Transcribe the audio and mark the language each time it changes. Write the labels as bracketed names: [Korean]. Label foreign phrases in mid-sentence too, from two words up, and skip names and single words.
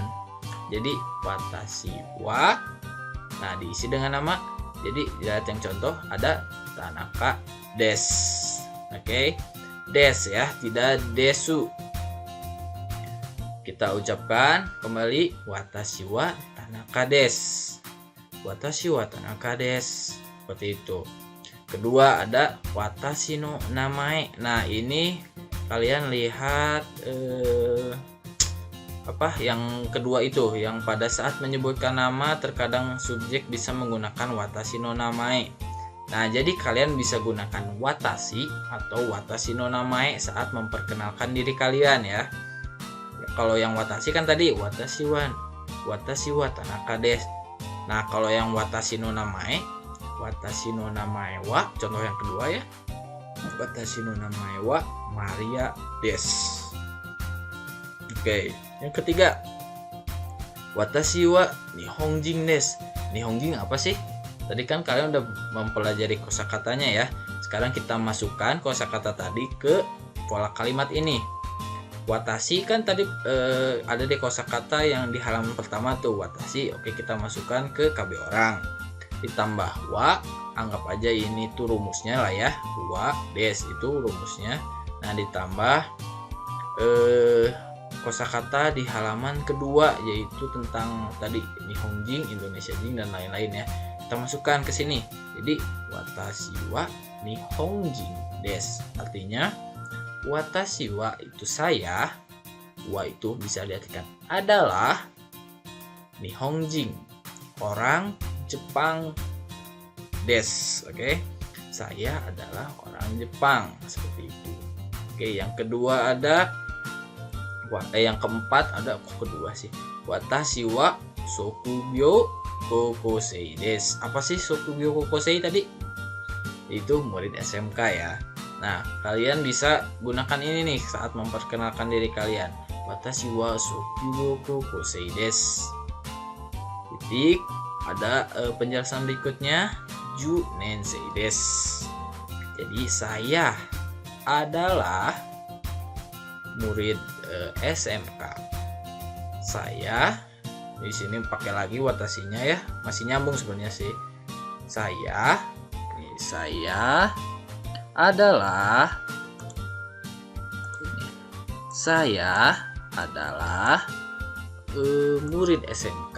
[Indonesian] Jadi [Japanese] 私は, [Indonesian] nah diisi dengan nama. Jadi lihat yang contoh ada Tanaka des. Oke, des ya, tidak desu. Kita ucapkan kembali [Japanese] 私は田中です. 私は田中です. [Indonesian] Seperti itu. Kedua ada [Japanese] 私の名前. [Indonesian] Nah, ini kalian lihat yang kedua itu, yang pada saat menyebutkan nama terkadang subjek bisa menggunakan [Japanese] 私の名前. [Indonesian] Nah, jadi kalian bisa gunakan watashi atau [Japanese] 私の名前 [Indonesian] saat memperkenalkan diri kalian ya. Kalau yang watashi kan tadi [Japanese] 私は田中です. [Indonesian] Nah, kalau yang [Japanese] 私の名前は, [Indonesian] contoh yang kedua ya, [Japanese] 私の名前はマリアです. [Indonesian] Oke, yang ketiga, [Japanese] 私は日本人です. [Indonesian] Nihonjin apa sih? Tadi kan kalian udah mempelajari kosakatanya ya. Sekarang kita masukkan kosakata tadi ke pola kalimat ini. Watashi kan tadi ada di kosakata yang di halaman pertama tuh, watashi. Oke, kita masukkan ke KB orang. Ditambah wa, anggap aja ini tuh rumusnya lah ya. [Japanese] はです [Indonesian] itu rumusnya. Nah, ditambah kosakata di halaman kedua, yaitu tentang tadi Nihonjin, Indonesia Jing, dan lain-lain ya. Kita masukkan ke sini. [Japanese] Jadi 私は日本人です. [Indonesian] Artinya [Japanese] 私は [Indonesian] itu saya, wa itu bisa diartikan adalah nihonjin, orang Jepang desu. Oke. Saya adalah orang Jepang, seperti itu. Oke, yang kedua ada yang keempat ada kedua sih. [Japanese] 私は職業高校生です. [Indonesian] Apa sih [Japanese] 職業高校生 [Indonesian] tadi? Itu murid SMK ya. Nah, kalian bisa gunakan ini nih saat memperkenalkan diri kalian. [Japanese] 私は職業高校生です. [Indonesian] Titik. Ada penjelasan berikutnya. [Japanese] 十年生です. [Indonesian] Jadi saya adalah murid SMK. Saya di sini pakai lagi watashinya ya, masih nyambung sebenarnya sih. Saya adalah murid SMK.